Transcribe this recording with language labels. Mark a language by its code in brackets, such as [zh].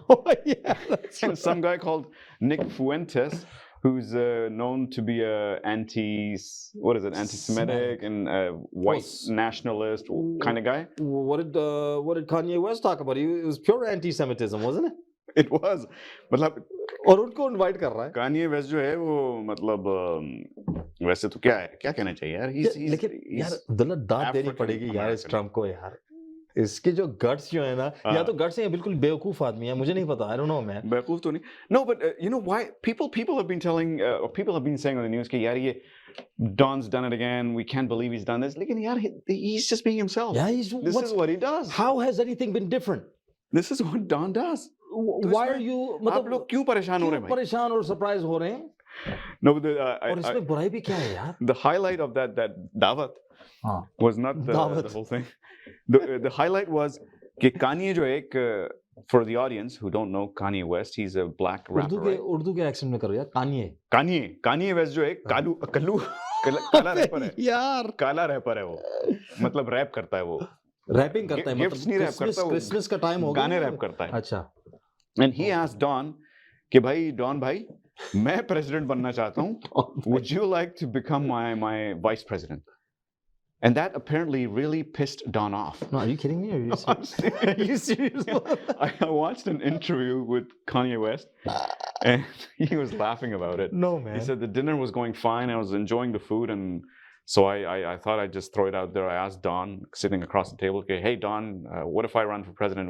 [en] Oh yeah, that's and some guy called Nick Fuentes, who's known to be anti-Semitic and white nationalist kind of guy. What did Kanye West talk about? It was pure anti-Semitism, wasn't it? It was, [hi] मतलब और उनको invite कर रहा है. Kanye West जो है वो मतलब वैसे तो क्या है, क्या कहना चाहिए यार? लेकिन यार अब्दुल्ला दाद देनी [en] African [hi] पड़ेगी यार इस [en] American. [hi] ट्रम्प को यार. इसके जो गट्स जो है ना, या तो गट्स हैं या बिल्कुल बेवकूफ आदमी है, मुझे नहीं पता. [en] I don't know, man. [hi] बेवकूफ तो नहीं. [en] No, but you know why people have been telling people have been saying on the news [hi] कि यार ये [en] Don's done it again. We can't believe he's done this. [hi] लेकिन यार [en] he's just being himself. Yeah, This is what he does. How has anything been different? This is what Don does. Why are you [hi] आप लोग क्यों परेशान हो रहे हैं भाई? परेशान और सरप्राइज हो रहे हैं? [en] No, but [hi] और इसमें बुराई भी क्या है यार? [en] the highlight of that [hi] दावत हाँ. [en] was not the whole thing. The highlight was [hi] कि Kanye जो एक [en] for the audience who don't know Kanye West, he's a black rapper. [hi] Urdu के एक्सेंट में करो यार. Kanye West जो एक काला रैपर है. यार काला रैपर है वो. मतलब रैप करता है वो. रैपिंग करता है. गिफ्ट्स नहीं रैप करता वो. क्रिसमस का टाइम हो गया. गाने रैप करता है. अच्छा. [en] And he asked Don [hi] कि भाई Don भाई मैं प्रेसिडेंट बनना चाहता हूँ. [en] Would you like to become my vice president? And that apparently really pissed Don off. No, are you kidding me? Are you serious? Are you serious? I watched an interview with Kanye West and he was laughing about it. No, man. He said the dinner was going fine. I was enjoying the food. And so I thought I'd just throw it out there. I asked Don, sitting across the table, okay, hey, Don, what if I run for president?